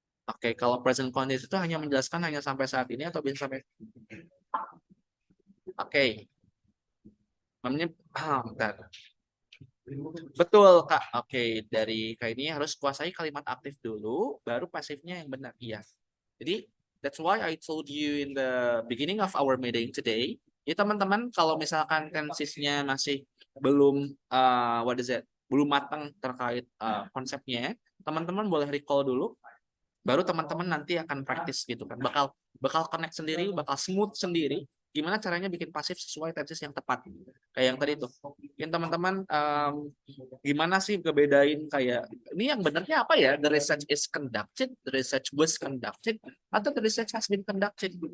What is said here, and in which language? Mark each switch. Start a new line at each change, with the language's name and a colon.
Indonesian: Oke, kalau present continuous itu hanya menjelaskan hanya sampai saat ini atau bisa sampai. Oke. Namanya bentar. Betul, Kak. Oke, dari kayak ini harus kuasai kalimat aktif dulu, baru pasifnya yang benar. Iya. Jadi,
English: that's why I told you in the beginning of our meeting today.
Indonesian: Ya, teman-teman, kalau misalkan tensesnya masih belum, belum matang terkait konsepnya, teman-teman boleh recall dulu, baru teman-teman nanti akan praktis gitu kan. Bakal connect sendiri, bakal smooth sendiri. Gimana caranya bikin pasif sesuai tenses yang tepat. Kayak yang tadi tuh. Mungkin teman-teman gimana sih ngebedain kayak ini yang benernya apa ya?
English: The research is conducted, the research was conducted, atau the research has been conducted.